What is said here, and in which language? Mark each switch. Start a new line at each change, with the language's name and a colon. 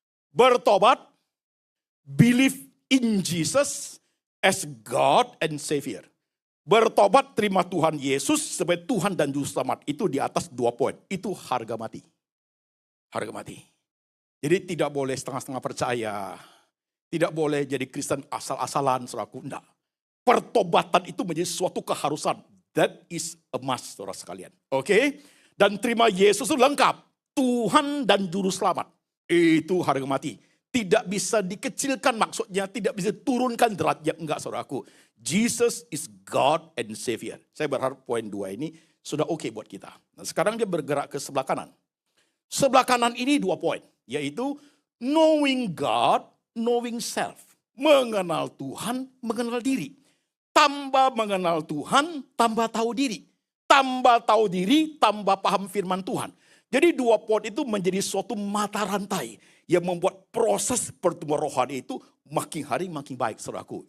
English: Bertobat, believe in Jesus as God and Savior.
Indonesian: Bertobat, terima Tuhan Yesus sebagai Tuhan dan Juru Selamat. Itu di atas 2 poin. Itu harga mati. Harga mati. Jadi tidak boleh setengah-setengah percaya. Tidak boleh jadi Kristen asal-asalan, saudaraku. Enggak. Pertobatan itu menjadi suatu keharusan.
English: That is a must,
Indonesian: saudara sekalian. Oke? Dan terima Yesus itu lengkap. Tuhan dan Juru Selamat. Itu harga mati. Tidak bisa dikecilkan maksudnya, tidak bisa turunkan derajatnya. Enggak saudaraku.
English: Jesus is God and Savior.
Indonesian: Saya berharap poin 2 ini sudah oke buat kita. Nah, sekarang dia bergerak ke sebelah kanan. Sebelah kanan ini 2 poin.
English: Yaitu knowing God, knowing self.
Indonesian: Mengenal Tuhan, mengenal diri. Tambah mengenal Tuhan, tambah tahu diri. Tambah tahu diri, tambah paham firman Tuhan. Jadi 2 poin itu menjadi suatu mata rantai yang membuat proses pertumbuhan rohani itu makin hari makin baik, saudaraku.